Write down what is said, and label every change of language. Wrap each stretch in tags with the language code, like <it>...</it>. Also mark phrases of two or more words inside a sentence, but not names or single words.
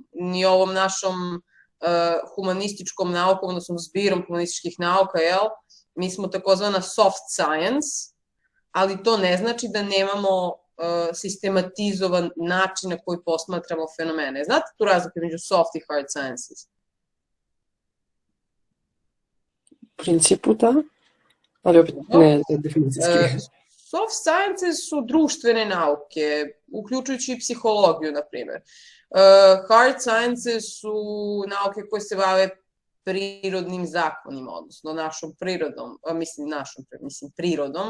<sr>Ni ovom našom humanističkom naukom, odnosno zbirom humanističkih nauka, mi smo takozvana</sr> <en>soft science,</en> <sr>ali to ne znači da nemamo sistematizovan način na koji posmatramo fenomene. Znate tu razliku među soft i</sr> <en>hard sciences?</en> <sr>U principu da, ali opet ne definicijski.</sr> <en>Soft sciences</en> <sr>su društvene nauke, uključujući i psihologiju, na primer.</sr> <en>Hard sciences</en> <sr>su nauke koje se bave prirodnim zakonima, odnosno našom prirodom, mislim prirodom.</sr>